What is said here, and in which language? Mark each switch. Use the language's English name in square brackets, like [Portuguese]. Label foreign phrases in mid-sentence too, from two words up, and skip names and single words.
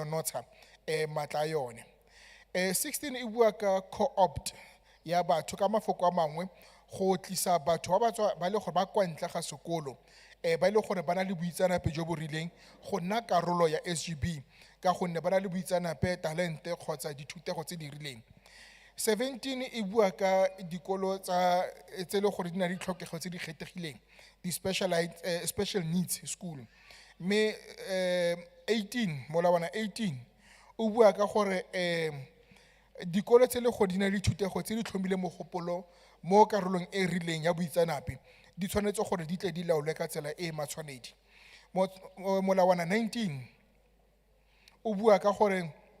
[Tswana] nonotsha matla yone 16 e bua ka co-opt ya batho ka mafoko a mangwe go tlisa batho ba le gore ba kwa ntle ga sekolo ba ile gore bana le buitsanape jo bo rileng go nna karolo ya SGB ka gonne bana le buitsanape talente kgotsa dithutego tse di rileng 17 e bua ka dikolo tsa tse le gore di na le ditlhokego tse di kgethegileng di [English] special needs school [Tswana] mme 18 molawana 18 o bua ka gore dikolo tse le go di na le dithutego tse di tlhomile mogopolo mo karolong e rileng ya buitsanape di tshwanetse gore di tle di laolwe ka tsela e matshwanedi molawana 19 o bua ka gore